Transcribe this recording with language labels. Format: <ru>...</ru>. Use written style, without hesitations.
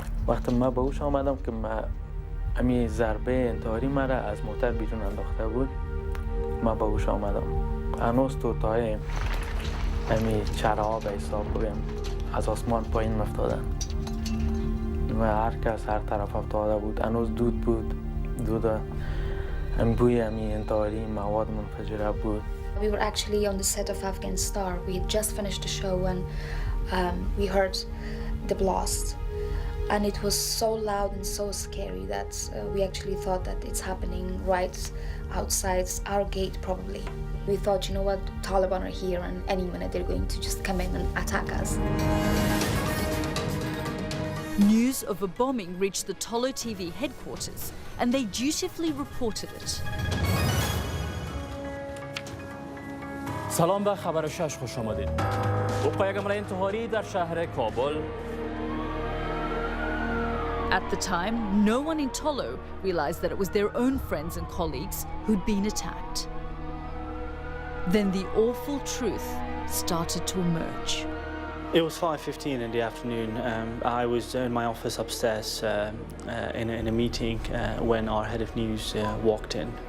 <fa>وقتی ما به هوش آمدم که امی ضربه انتحاری مرا از موتر بیرون انداخته بود، ما به هوش آمدم. هنوز توتای امی چرا به حساب بگم از آسمان پایین مفتادن و هر کس هر طرف افتاده بود. هنوز دود بود، دود بوی امی انتحاری مواد منفجره بود.</fa> <en>We were actually on the set of Afghanistan. We had just finished the show and we heard the blast. And it was so loud and so scary that we actually thought that it's happening right outside our gate probably. We thought, you know what, Taliban are here and any minute they're going to just come in and attack us. News of a bombing reached the TOLO TV headquarters and they dutifully reported it.</en> <fa>سلام به خبر 6 خوش آمدید. وقوع یک حمله انتحاری در شهر کابل.</fa> <en>At the time, no one in Tolo realized that it was their own friends and colleagues who'd been attacked. Then the awful truth started to emerge. It was 5:15 in the afternoon. I was in my office upstairs in a meeting when our head of news walked in.</en>